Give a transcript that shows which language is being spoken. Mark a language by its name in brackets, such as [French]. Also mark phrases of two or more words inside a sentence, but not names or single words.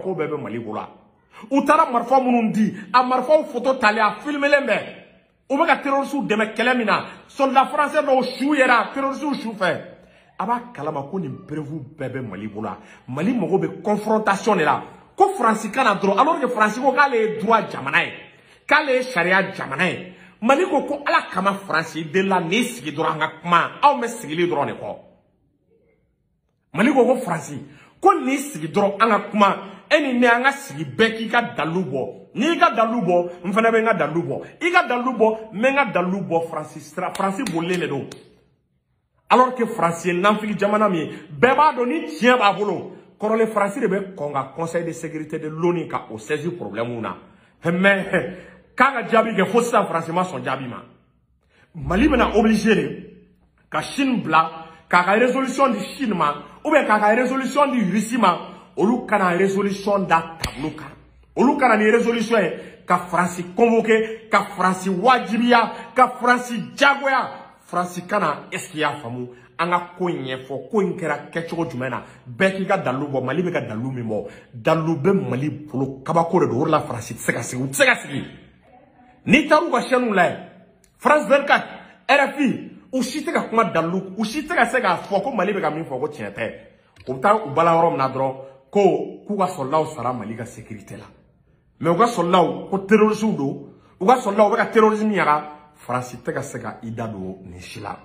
[Bambara] ko bɛɛ bɛ Mali bolo wa u taara marifa minnu di a marifaw photo talen a filmelen bɛ u bɛ ka terroristes dɛmɛ kɛlɛ min na [French] soldat français [Bambara] dɔw su yɛrɛ terroristes su fɛ a b'a kalama ko nin preuve bɛɛ bɛ Mali bolo wa Mali mago bɛ confrontation de la ko France kana dɔrɔn [French] alors que [Bambara] France ko k'ale ye droit jamana ye k'ale ye sariya jamana ye Mali ko ko ala kama France de la n'i sigi dɔrɔn an ka kuma aw bɛ sigili dɔrɔn de kɔ Mali ko France ko n'i sigi dɔrɔn an ka kuma e ni ne an ka sigi bɛɛ k'i ka dalu bɔ n'i ka dalu bɔ n fana bɛ n ka dalu bɔ i ka dalu bɔ n bɛ n ka dalu bɔ France bolilen de don [French] alors que [Bambara] France ye nanfigi jamana min ye bɛɛ b'a dɔn ni tiɲɛ b'a bolo kɔrɔlen France de bɛ kɔn ka [French] conseil de sécurité de l'ONU [Bambara] ka o saisir problème na mais k'a ka jaabi kɛ fo sisan France ma sɔn jaabi ma Mali bɛna [French] obligé de [Bambara] ka Chine bila k'a ka résolution di Chine ma ou bien k'a ka résolution di Russie ma olu kana résolution da tableau kan olu kana ni résolution ka France convoqué ka France wajibiya ka France jagoya France kana [French] est-ce qu'il y a [Bambara] famu anga ko ɲɛfɔ ko in kɛra kɛcogo jumɛn na bɛɛ k'i ka dalu bɔ Mali bɛ ka dalu min bɔ dalu bɛ Mali bolo kabako de don o de la France tɛ se ka sigi u tɛ se ka sigi n'i taara u ka chaîne la France 24 RFI u si tɛ ka kuma dalu u si tɛ ka se k'a fɔ ko Mali bɛ ka min fɔ ko tiɲɛ tɛ u bɛ taa u bala yɔrɔ min na dɔrɔn ko k'u ka soldaw sara Mali ka sécurité la mais u ka soldaw ko terroristes don u ka soldaw bɛ ka terrorisme ɲaga France tɛ ka se ka i da don nin si la.